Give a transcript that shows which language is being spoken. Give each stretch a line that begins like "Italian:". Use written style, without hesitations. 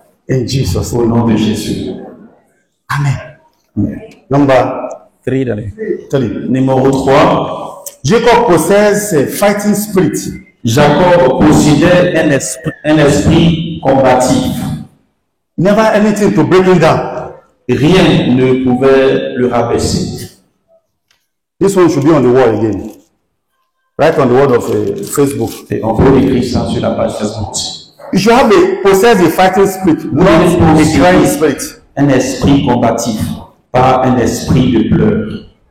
English: In Jesus'
French: Au
English: name.
French: nom de Jésus.
English: Amen. Number 3, Daddy. 3.
French: Numéro 3.
English: Jacob possessed a fighting spirit.
French: Jacob possédait un esprit combatif.
English: Never anything to break him down.
French: Rien ne pouvait le rabaisser.
English: This one should be on the wall again. Right on the wall of Facebook.
French: Et on peut écrire ça sur la page Facebook.
English: You should have possess a fighting spirit, not a crying spirit.
French: Un esprit combatif, pas un esprit de pleurs.